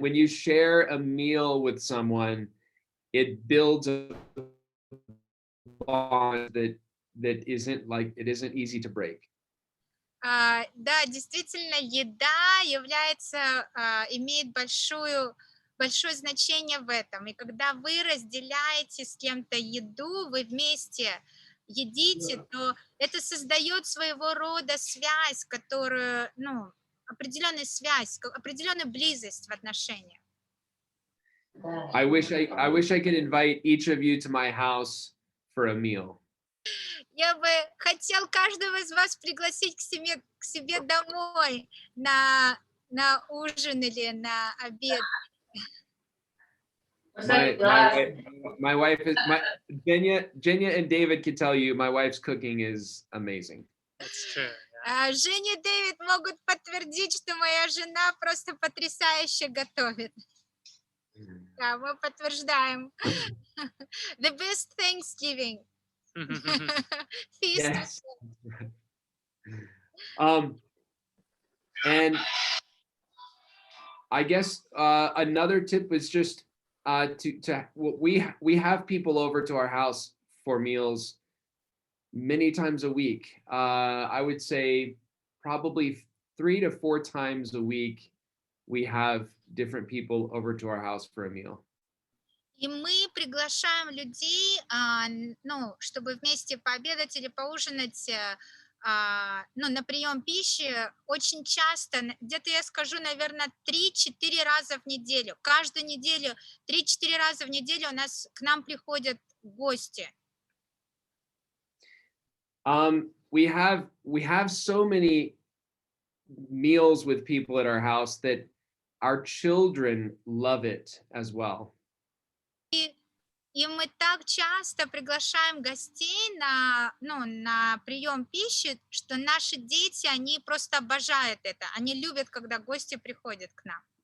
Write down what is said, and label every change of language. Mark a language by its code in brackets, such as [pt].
[en] When you share a meal with someone, it builds a bond that isn't easy to break. [ru] Да, действительно, еда имеет большое значение в этом. И когда вы разделяете с кем-то еду, вы вместе едите, то это создает своего рода связь, которую, определенную связь, определенную близость в отношениях. [en] I wish I could invite each of you to my house for a meal. [ru] Я бы хотел каждого из вас пригласить к себе домой на ужин или на обед. [en] My wife is Jenya and David can tell you my wife's cooking is amazing. That's true. [ru] Женя и Дэвид могут подтвердить, что моя жена просто потрясающе готовит. Да, мы подтверждаем. [en] The best Thanksgiving. Feast. Yes. And I guess another tip is just we have people over to our house for meals many times a week. I would say probably 3 to 4 times a week we have different people over to our house for a meal. [ru] И мы приглашаем людей, ну, чтобы вместе пообедать или поужинать, ну, на прием пищи очень часто, где-то я скажу, наверное, 3-4 раза в неделю. Каждую неделю, 3-4 раза в неделю у нас к нам приходят гости. [en] We have so many meals with people at our house that our children love it as well. [ru] И мы так часто приглашаем гостей на прием пищи, что наши дети, они просто обожают это. Они любят, когда гости приходят к нам.